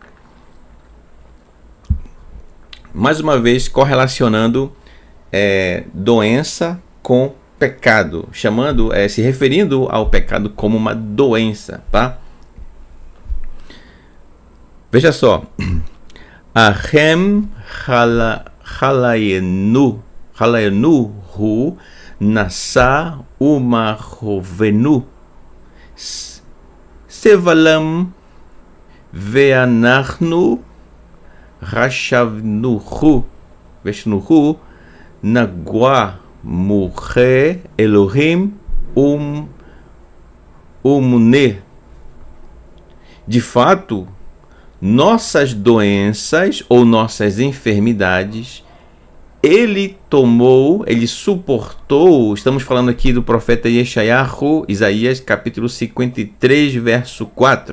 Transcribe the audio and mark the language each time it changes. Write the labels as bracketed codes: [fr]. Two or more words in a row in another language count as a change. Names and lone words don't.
[pt] Mais uma vez, correlacionando doença com pecado, se referindo ao pecado como uma doença, tá? Veja só. [he] אכן חלינו הוא נשא ומכאבינו סבלם ואנחנו חשבנהו חשבנהו נגוע מכה אלהים ומענה. [pt] De fato, nossas doenças ou nossas enfermidades ele tomou, ele suportou. Estamos falando aqui do profeta Yeshayahu, Isaías capítulo 53, verso 4.